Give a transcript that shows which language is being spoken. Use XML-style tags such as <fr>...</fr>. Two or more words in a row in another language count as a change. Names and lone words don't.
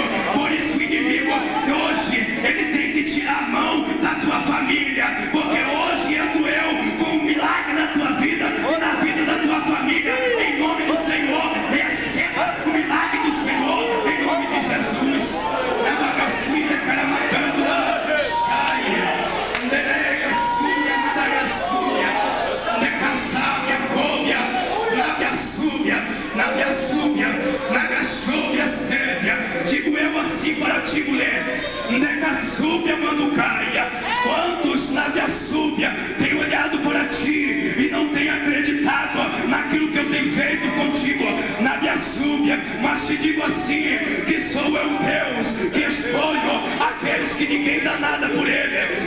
<pt>Por isso o inimigo hoje, ele tem que tirar a mão da tua família, porque hoje entro eu com um milagre na tua vida e na vida da tua família. Em nome do Senhor, receba o milagre do Senhor, em nome de Jesus. Na Nagaçuba, Caramacando, Chaia, Delega, Súbia, Madagaçúbia, Decaçábia, Fóbia, na Biaçúbia, na Gachóbia, Sérvia. Digo eu assim para ti, mulher, Decaçúbia, Manducaia. Quantos na Biaçúbia têm olhado para ti e não têm acreditado naquilo que eu mas te digo assim, que sou eu Deus, que escolho aqueles que ninguém dá nada por ele.</pt>